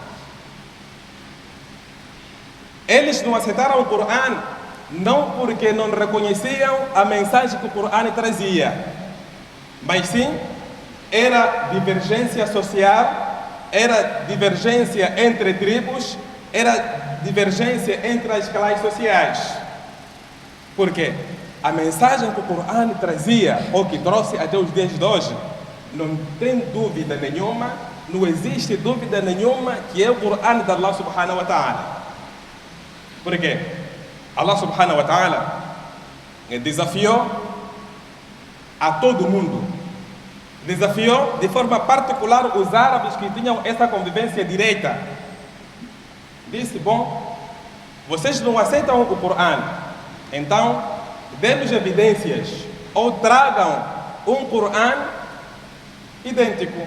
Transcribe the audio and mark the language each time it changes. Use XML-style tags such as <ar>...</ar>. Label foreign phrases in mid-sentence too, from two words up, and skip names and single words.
<pt>Eles não aceitaram o Corão não porque não reconheciam a mensagem que o Corão trazia, mas sim era divergência social, era divergência entre tribos, era divergência entre as classes sociais. Por quê? A mensagem que o Corão trazia, ou que trouxe até os dias de hoje, não tem dúvida nenhuma, não existe dúvida nenhuma que é o Corão de Allah</pt> <ar>سبحانه وتعالى.</ar> <pt>Por quê? Allah</pt> <ar>سبحانه وتعالى</ar> <pt>desafiou a todo mundo. Desafiou de forma particular os árabes que tinham essa convivência direita. Disse, bom, vocês não aceitam o Corão, então dê-nos evidências ou tragam um Corão idêntico.</pt>